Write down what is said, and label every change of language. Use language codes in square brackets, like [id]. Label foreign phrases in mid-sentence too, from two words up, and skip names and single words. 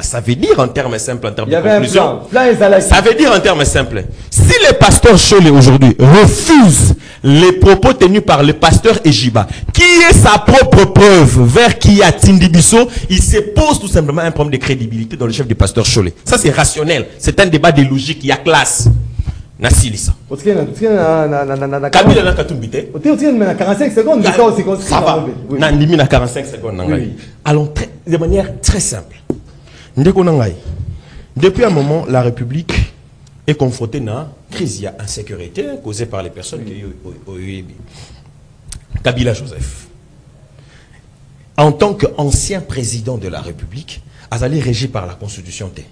[fr] Ça veut dire en termes simples, en termes de conclusion. Ça veut dire en termes simples. Si le pasteur Cholet aujourd'hui refuse les propos tenus par le pasteur Ejiba, qui est sa propre preuve vers qui a Tindibiso, il se pose tout simplement un problème de crédibilité dans le chef du pasteur Cholet. Ça c'est rationnel. C'est un débat de logique. Il y a classe. [ln] Nasilisa. Kabila na katumbite. [fr] 45 secondes. Ça va. [ln] Na limi na 45 secondes. [fr] Allons de manière très simple. Depuis un moment, la République est confrontée à une crise d'insécurité causée par les personnes qui ont eu Kabila Joseph. En tant qu'ancien président de la République, Azali régi par la Constitution T.